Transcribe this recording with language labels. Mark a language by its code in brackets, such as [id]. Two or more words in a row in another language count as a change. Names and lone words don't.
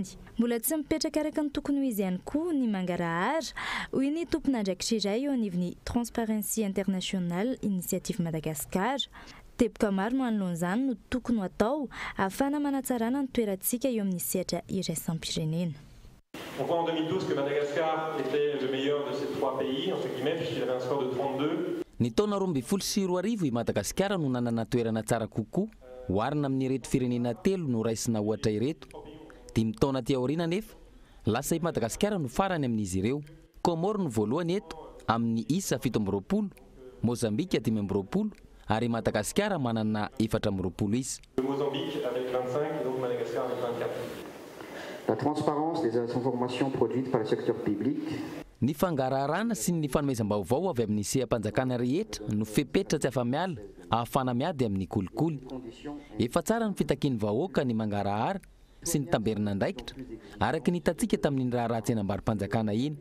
[mg] Mbola tsy mipetraka araka ny tokony ho izy ihany koa ny mangarahara hoy ny tompon'andraikitra iray eo anivon'ny Transparency International Initiative Madagascar. Teboka maro no anoloan'izany no tokony ho atao ahafahana manatsarana ny toerantsika eo amin'ny sehatra iraisam-pirenena. [fr] On voit en 2012 que Madagascar était le meilleur de ces 3 pays, entre guillemets, puisqu'il avait un score de 32. [mg] Ny taona 2024 i Madagasikara no nanana toerana tsara kokoa, oharina amin'ny ireto firenena telo no raisina ohatra ireto. 5 taona ty aoriana nefa, lasa i Madagasikara no farany amin'izy ireo. Comore no voalohany eto amin'ny isa 7.20, Mozambique 10.20 ary Madagasikara manana 4.20 isa. [fr] Mozambique avec 25 et donc Madagascar avec 24. La transparence des informations produites par le secteur public. [mg] Ny fangararana sy ny fanomezam-baovao avy amin'ny seha-panjakana rehetra no fepetra tsy afa-miala ahafana miady amin'ny kolikoly. Efa tsara ny fitakian'ny vahoaka ny mangarahara sy ny tamberina andraikitra araka ny hitatsika tamin'ny raharaha tsenam-barim-panjakana iny.